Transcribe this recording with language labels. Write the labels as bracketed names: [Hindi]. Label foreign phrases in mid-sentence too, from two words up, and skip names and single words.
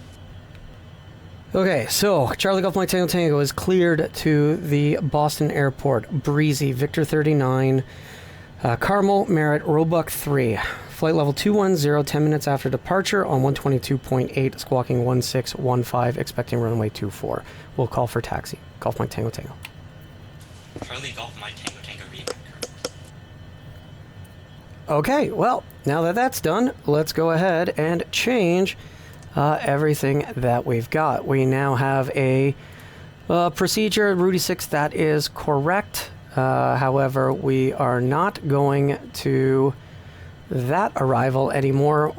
[English] Okay, so Charlie Golf Mike Tango Tango is cleared to the Boston Airport. Breezy, Victor 39, Carmel, Merritt, Roebuck 3. Flight level 210, 10 minutes after departure on 122.8, squawking 1615, expecting runway 24. We'll call for taxi. Golf Mike Tango Tango. Charlie Golf Mike Tango Tango revector. Okay, well, now that that's done, let's go ahead and change everything that we've got. We now have a procedure, Rudy 6, that is correct. However, we are not going to that arrival anymore.